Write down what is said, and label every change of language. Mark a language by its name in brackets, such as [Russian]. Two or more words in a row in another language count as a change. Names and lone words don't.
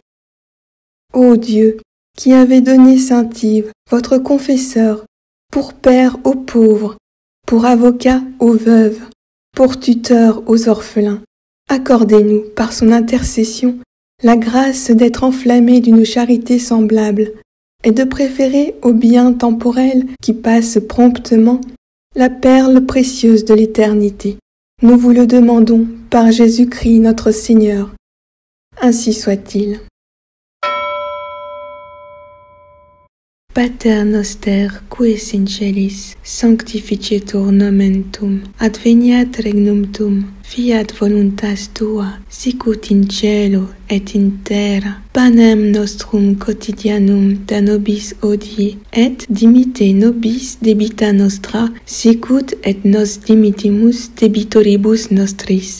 [French] Ô Dieu, qui avez donné Saint Yves, votre confesseur, pour père aux pauvres, pour avocat aux veuves, pour tuteur aux orphelins, accordez-nous, par son intercession, la grâce d'être enflammés d'une charité semblable, et de préférer au bien temporel qui passe promptement la perle précieuse de l'éternité. Nous vous le demandons par Jésus-Christ notre Seigneur. Ainsi soit-il. [Latin] Pater noster, qui es in celis, sanctificetur nomen tuum, adveniat regnum tuum, fiat voluntas tua, sicut in cielo et in terra. Panem nostrum quotidianum da nobis hodie, et dimitte nobis debita nostra, sicut et nos dimittimus debitoribus nostris.